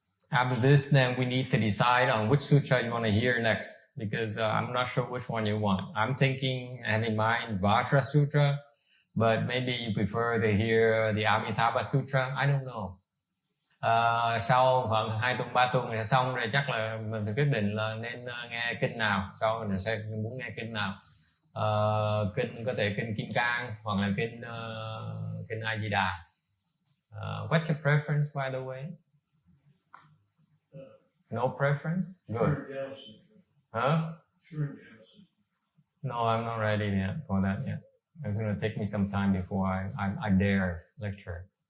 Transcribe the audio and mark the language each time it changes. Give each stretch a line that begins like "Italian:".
English: After this, then we need to decide on which sutra you want to hear next, because I'm not sure which one you want. I'm thinking, I have in mind Vajra Sutra, but maybe you prefer to hear the Amitabha Sutra. I don't know.
Vietnamese: Sau khoảng 2 tuần 3 tuần thì xong rồi, chắc là mình phải quyết định là nên nghe kinh nào. Sau mình sẽ muốn nghe kinh nào. Kinh có thể kinh Kim Cang hoặc là kinh A Di Đà.
English: What's your preference, by the way? No preference? Good. Huh? No, I'm not ready yet for that yet. It's going to take me some time before I dare lecture.